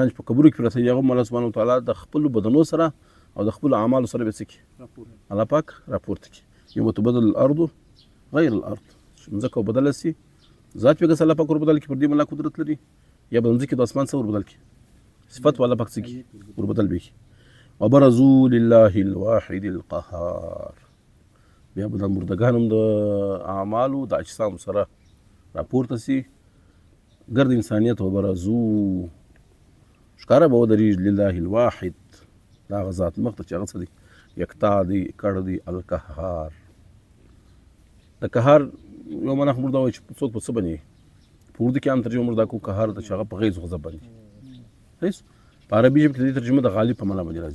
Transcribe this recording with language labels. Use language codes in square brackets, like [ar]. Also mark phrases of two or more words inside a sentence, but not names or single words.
[ps] چې په قبرو کې پراته دي هغه هم الله سبحانه وتعالی د خپلو بدنو سره او د خپلو اعمالو سره به څه کړي الله پاک راپورته کړي [ar] یوم تبدل الارض غیر الارض [ps] مځکه بدله سي ذات پکې الله پاک ور بدل کړي پر دې الله قدرت لري یا به مځکې د اسمان څخه ور بدل کړي صفات والا پاک څه کړي ور بدل به کړي [ar] وبرزوا لله الواحد القهار [ps] بیا به د مردګانو د اعمالو د اجسام سره راپورته سي ګرد انسانیت وبرزوا ښکاره به ودرېږي [ar] لله الواحد [ps] د هغه ذات مخ ته چې هغه څه دی یکتا دی کړ دی القهار. د قهار یو معنا خو موږ دا وایو چې څوک په څه باندې په اردو کې عام ترجمه موږ دا کوو قهار ته چې هغه په غیظ غضب باندې په عربي ژبه کې د دې ترجمه د غالب په معنا باندې راځي.